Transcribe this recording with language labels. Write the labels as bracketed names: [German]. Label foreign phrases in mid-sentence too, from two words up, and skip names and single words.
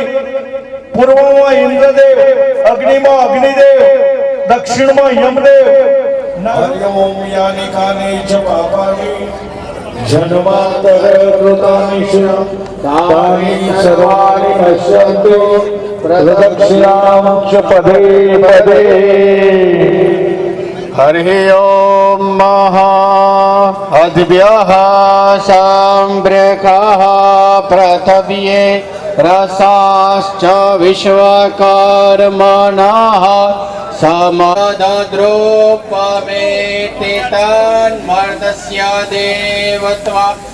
[Gujarati] પૂર્વમાં ઇન્દ્રદેવ, અગ્નિમાં અગ્નિદેવ, દક્ષિણમાં યમદેવ. [Sanskrit] हरि ओम यानि कानि च पापानि जन्मान्तर कृतानि तानि सर्वाणि नश्यन्तु प्रदक्षिणम च पदे पदे. हरि ओम महाअद्भ्यः सम्ब्रकः पृथिव्ये रसाश्च विश्वकर्मणः समदद्रूपमेति तन्मर्तस्य देवत्वा